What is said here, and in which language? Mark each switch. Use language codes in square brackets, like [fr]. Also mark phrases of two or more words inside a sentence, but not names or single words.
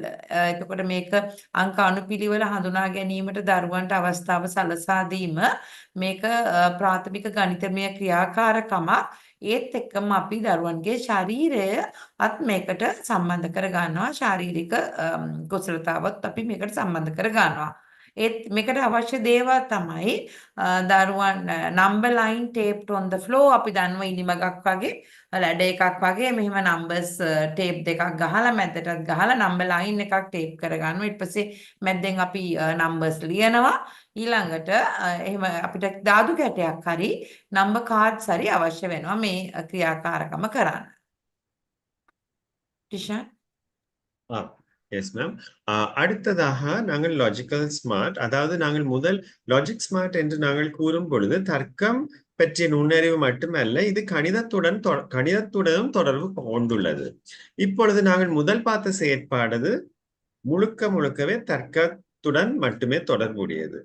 [si] එතකොට මේක අංක අනුපිළිවෙල හඳුනා ගැනීමට දරුවන්ට අවස්ථාව සලසා දීම මේක ප්‍රාථමික ගණිතමය ක්‍රියාකාරකමක්. ඒත් එක්කම අපි දරුවන්ගේ ශරීරයත් මේකට සම්බන්ධ කර ගන්නවා. ශාරීරික කුසලතාවත් අපි මේකට සම්බන්ධ කර ගන්නවා. ඒත් මේකට අවශ්‍ය දේවල් තමයි දරුවන් [en] number line taped on the floor. [si] අපි දන්නවා ඉනිමගක් වගේ ලැඩ එකක් වගේ මෙහෙම [en] numbers tape [si] දෙකක් ගහලා මැදටත් ගහලා [en] number line [si] එකක් tape කරගන්නවා. ඊට පස්සේ මැද්දෙන් අපි numbers ලියනවා. ඊළඟට එහෙම අපිට දාදු කැටයක් හරි [en] number cards [si] හරි අවශ්‍ය වෙනවා මේ ක්‍රියාකාරකම කරන්න. ටිෂා [en] yes ma'am. [ta] அடுத்ததாக நாங்கள் [en] logical smart, [ta] அதாவது நாங்கள் முதல் [en] logic smart [ta] என்று நாங்கள் கூறும் பொழுது தர்க்கம் பற்றிய நுண்ணறிவு மட்டுமல்ல, இது கணிதத்துடனும் தொடர்பு கொண்டுள்ளது. இப்பொழுது நாங்கள் முதல் பார்த்த செயற்பாடு முழுக்கவே தர்க்கத்துடன் மட்டுமே தொடர்புடையது.